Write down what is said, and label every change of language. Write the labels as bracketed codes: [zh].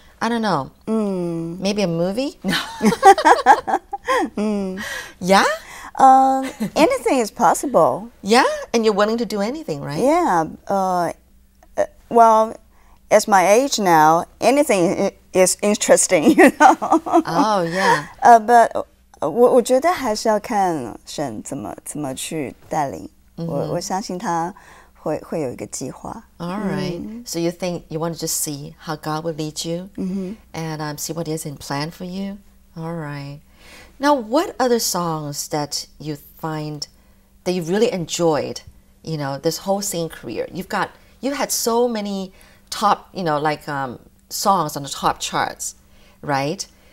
[en] I don't know. Maybe a movie? Yeah? Anything is possible. Yeah? And you're willing to do anything, right? Yeah. Well, as my age now, anything is interesting, Oh, yeah. But [zh] 我觉得还是要看神怎么去带领。我相信他会有一个计划。 [en] All right. So you think you want to just see how God will lead you and see what is in plan for you? All right. Now, what other songs that you find that you really enjoyed, this whole singing career? You had so many top, songs on the top charts, right?